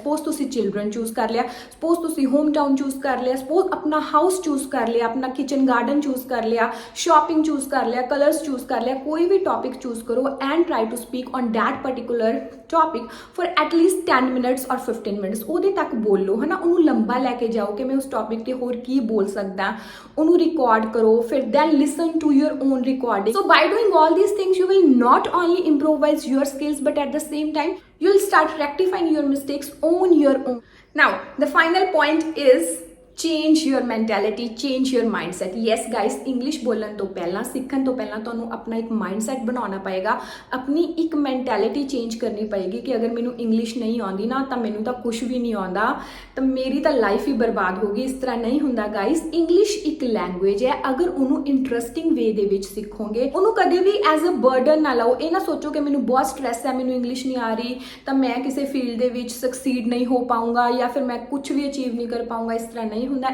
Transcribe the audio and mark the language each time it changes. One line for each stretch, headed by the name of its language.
Punjabi: Suppose ਤੁਸੀਂ children choose ਕਰ ਲਿਆ, ਸਪੋਜ਼ ਤੁਸੀਂ ਹੋਮ ਟਾਊਨ ਚੂਜ਼ ਕਰ ਲਿਆ, ਸਪੋਜ਼ ਆਪਣਾ ਹਾਊਸ ਚੂਜ਼ ਕਰ ਲਿਆ, ਆਪਣਾ ਕਿਚਨ ਗਾਰਡਨ ਚੂਜ਼ ਕਰ ਲਿਆ, ਸ਼ਾਪਿੰਗ ਚੂਜ਼ ਕਰ ਲਿਆ, ਕਲਰਸ ਚੂਜ਼ ਕਰ ਲਿਆ, ਕੋਈ ਵੀ ਟੌਪਿਕ ਚੂਜ਼ ਕਰੋ
English: And try to speak on that particular topic for at least 10 minutes or 15 minutes.
Punjabi: ਉਹਦੇ ਤੱਕ ਬੋਲੋ ਹੈ ਨਾ, ਉਹਨੂੰ ਲੰਬਾ ਲੈ ਕੇ ਜਾਓ ਕਿ ਮੈਂ ਉਸ ਟੌਪਿਕ ਤੇ ਹੋਰ ਕੀ ਬੋਲ ਸਕਦਾ, ਉਹਨੂੰ ਰਿਕਾਰਡ ਕਰੋ, ਫਿਰ
English: Then listen to your own recording. So by doing all these things you will not only improvise your skills but at the same time you will start rectifying your mistakes on your own. Now the final point is change your mentality, change your mindset. Yes guys,
Punjabi: English ਬੋਲਣ ਤੋਂ ਪਹਿਲਾਂ, ਸਿੱਖਣ ਤੋਂ ਪਹਿਲਾਂ ਤੁਹਾਨੂੰ ਆਪਣਾ ਇੱਕ mindset ਬਣਾਉਣਾ ਪਏਗਾ, ਆਪਣੀ ਇੱਕ mentality change ਕਰਨੀ ਪਏਗੀ ਕਿ ਅਗਰ ਮੈਨੂੰ ਇੰਗਲਿਸ਼ ਨਹੀਂ ਆਉਂਦੀ ਨਾ ਤਾਂ ਮੈਨੂੰ ਤਾਂ ਕੁਝ ਵੀ ਨਹੀਂ ਆਉਂਦਾ, ਤਾਂ ਮੇਰੀ ਤਾਂ ਲਾਈਫ ਹੀ ਬਰਬਾਦ ਹੋ ਗਈ। ਇਸ ਤਰ੍ਹਾਂ ਨਹੀਂ ਹੁੰਦਾ ਗਾਈਸ। ਇੰਗਲਿਸ਼ ਇੱਕ ਲੈਂਗੁਏਜ ਹੈ, ਅਗਰ ਉਹਨੂੰ ਇੰਟਰਸਟਿੰਗ ਵੇ ਦੇ ਵਿੱਚ ਸਿੱਖੋਗੇ, ਉਹਨੂੰ ਕਦੇ ਵੀ
English: as a burden
Punjabi: ਨਾ ਲਓ। ਇਹ ਨਾ ਸੋਚੋ ਕਿ ਮੈਨੂੰ ਬਹੁਤ ਸਟ੍ਰੈਸ ਹੈ, ਮੈਨੂੰ ਇੰਗਲਿਸ਼ ਨਹੀਂ ਆ ਰਹੀ ਤਾਂ ਮੈਂ ਕਿਸੇ ਫੀਲਡ ਦੇ ਵਿੱਚ ਸਕਸੀਡ ਨਹੀਂ ਹੋ ਪਾਊਂਗਾ ਜਾਂ ਫਿਰ ਮੈਂ ਕੁਝ ਵੀ ਅਚੀਵ ਨਹੀਂ ਕਰ ਪਾਊਂਗਾ। ਇਸ ਤਰ੍ਹਾਂ ਨਹੀਂ ਹੁੰਦਾ।